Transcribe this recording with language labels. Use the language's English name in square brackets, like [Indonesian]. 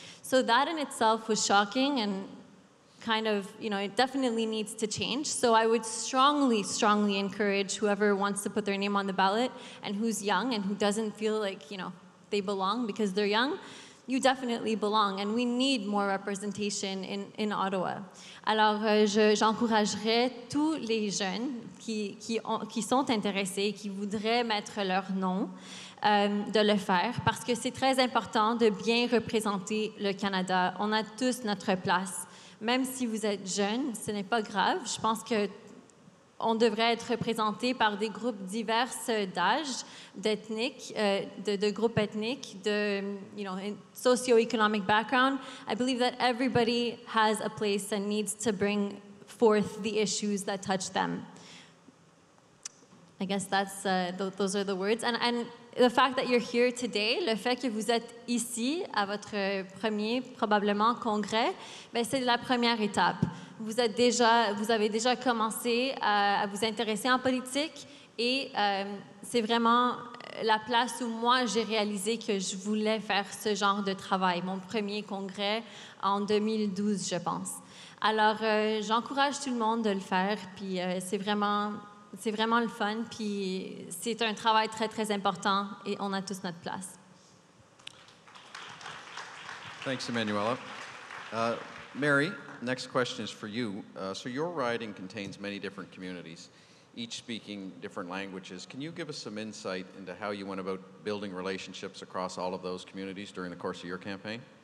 [English] So that in itself was shocking, and kind of, it definitely needs to change. So I would strongly, strongly encourage whoever wants to put their name on the ballot and who's young and who doesn't feel like, they belong because they're young, you definitely belong. And we need more representation in Ottawa. [French] Alors, j'encouragerais tous les jeunes qui sont intéressés, qui voudraient mettre leur nom, de le faire parce que c'est très important de bien représenter le Canada. On a tous notre place. Même si vous êtes jeune, ce n'est pas grave. Je pense qu'on devrait être représenté par des groupes divers d'âge, d'ethniques, de groupes ethniques, de [English] socio-economic background. I believe that everybody has a place and needs to bring forth the issues that touch them. I guess those are the words. And the fact that you're here today, [French] le fait que vous êtes ici à votre premier, probablement, congrès, c'est la première étape. Vous avez déjà commencé à vous intéresser en politique et c'est vraiment la place où moi, j'ai réalisé que je voulais faire ce genre de travail. Mon premier congrès en 2012, je pense. Alors, j'encourage tout le monde de le faire, puis c'est vraiment le fun, puis c'est un travail très, très important et on a tous notre place. [English] Thanks, Emmanuella. Mary, next question is for you. So your riding contains many different communities, each speaking different languages. Can you give us some insight into how you went about building relationships across all of those communities during the course of your campaign?